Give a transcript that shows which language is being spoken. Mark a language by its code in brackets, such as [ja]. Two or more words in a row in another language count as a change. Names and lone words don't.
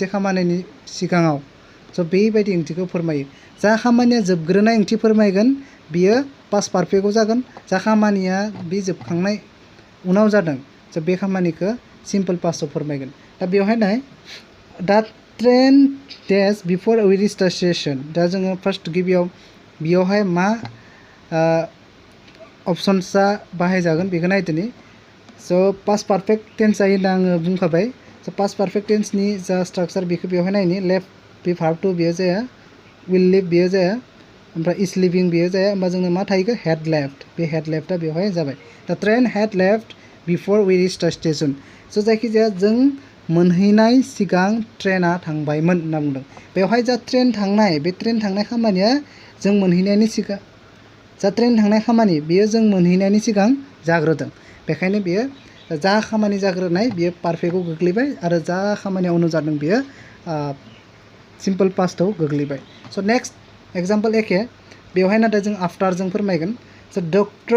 [brx] खामानिनि सिगाङाव स' बेबायदि ओंथिखौ फोरमायो जा खामानिया जोबग्रोनाय ओंथि फोरमायगोन बियो [en] past perfectआव [brx] जागोन जा खामानिया बे जोबखांनाय उनाव जादों स' बे खामानिखौ [en] simple pastआव [brx] फोरमायगोन दा बेवहाय नाय [en] the train days before we reach the station [brx] दा जोङो फार्स्ट गिबियाव बेयावहाय मा अपसन्सआ बाहायजागोन बेखौ नायदोनि स' [en] past perfect tense [brx] जायो होनना आङो बुंखाबाय स' [en] past perfect tenseनि [brx] जा स्ट्राक्चार बेखौ बेवहाय नायनि लेफ्ट बे [en] verb two [brx] बेयो जाया [en] will leave [brx] बेयो जाया ओमफ्राय [en] is leaving [brx] बेयो जाया होमबा जोंनो मा थाहैगोन [en] had left [brx] बे [en] had leftआ [brx] बेवहाय जाबाय [en] the train had left before we reach the station [brx] स' जायखिजाया जों मोनहैनाय सिगां ट्रेना थांबायमोन होनना बुंदों बेवहाय जा ट्रेन थांनाय बे ट्रेन थांनाय खामानिया जों मोनहैनायनि सिगां जा ट्रेन थांनाय खामानि बेयो जों मोनहैनायनि सिगां जाग्रोदों बेखायनो बेयो जा खामानि जाग्रोनाय बेयो पारफेक्टआव गोग्लैबाय आरो जा खामानिया उनाव जादों बेयो [en] simple pastआव [brx] गोग्लैबाय स' [en] next example [brx] एखे बेवहाय नाथाय जों आफ्टारजों फोरमायगोन स' डक्टर